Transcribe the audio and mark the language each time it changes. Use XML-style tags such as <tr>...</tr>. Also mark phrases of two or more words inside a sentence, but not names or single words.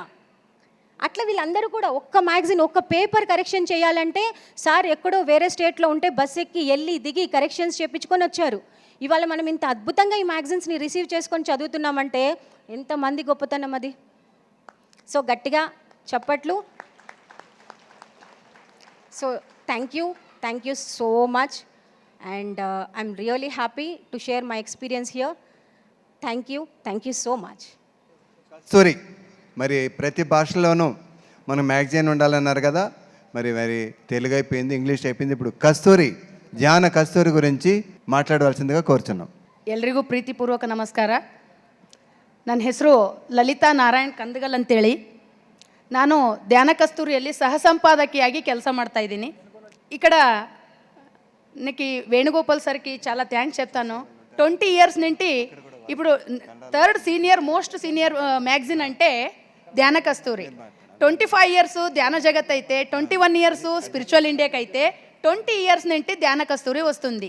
<te>అట్లా వీళ్ళందరూ కూడా ఒక్క మ్యాగజైన్, ఒక్క పేపర్ కరెక్షన్ చేయాలంటే సార్ ఎక్కడో వేరే స్టేట్లో ఉంటే బస్ ఎక్కి వెళ్ళి దిగి కరెక్షన్స్ చేయించుకొని వచ్చారు. ఇవాళ మనం ఇంత అద్భుతంగా ఈ మ్యాగజైన్స్ని రిసీవ్ చేసుకొని చదువుతున్నామంటే ఎంతమంది గొప్పతనం అది.</te> <en>సో</en> <te>గట్టిగా చప్పట్లు.</te> <en>so thank you so much. and I'm really happy to share my experience here. thank you so much.</en> <te>కస్తూరి, మరి ప్రతి భాషలోనూ మనం మ్యాగజైన్ ఉండాలన్నారు కదా. మరి తెలుగు అయిపోయింది, ఇంగ్లీష్ అయిపోయింది, ఇప్పుడు కస్తూరి, ధ్యాన కస్తూరి గురించి మాట్లాడవలసిందిగా కోరుచున్నాం.</te> <kn>ಎಲ್ರಿಗೂ ಪ್ರೀತಿಪೂರ್ವಕ ನಮಸ್ಕಾರ. ನನ್ನ ಹೆಸರು ಲಲಿತಾ ನಾರಾಯಣ್ ಕಂದಗಲ್ ಅಂತೇಳಿ. ನಾನು ಧ್ಯಾನ ಕಸ್ತೂರಿಯಲ್ಲಿ ಸಹ ಸಂಪಾದಕಿಯಾಗಿ ಕೆಲಸ ಮಾಡ್ತಾಯಿದ್ದೀನಿ.</kn> <te>ఇక్కడ నీకు వేణుగోపాల్ సార్కి చాలా థ్యాంక్స్ చెప్తాను. 20 years నుండి ఇప్పుడు</te> <en>most senior magazine</en> <te>అంటే ధ్యాన కస్తూరి. 25 years ధ్యాన జగత్ అయితే, 21 years స్పిరిచువల్ ఇండియాకి అయితే, 20 years నుండి ధ్యాన కస్తూరి వస్తుంది.</te>